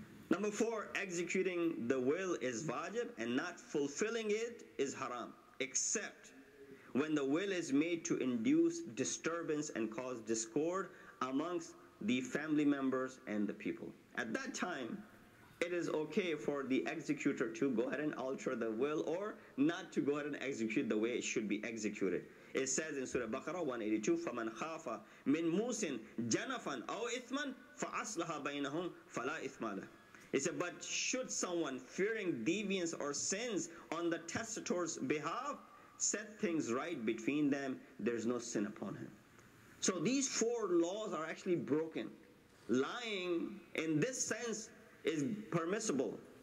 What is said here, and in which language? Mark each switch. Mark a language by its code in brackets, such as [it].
[en] Number 4, executing the will is wajib and not fulfilling it is haram, except when the will is made to induce disturbance and cause discord amongst the family members and the people. At that time, it is okay for the executor to go ahead and alter the will or not to go ahead and execute the way it should be executed. It says in Surah Baqarah 182, [ar] فَمَنْ خَافَ مِنْ مُوسٍ جَنَفًا أَوْ إِثْمًا فَأَصْلَحَ بَيْنَهُمْ فَلَا إِثْمَ لَهُ. [en] It said, but should someone fearing deviance or sins on the testator's behalf set things right between them, there's no sin upon him. So these 4 laws are actually broken. Lying in this sense is permissible.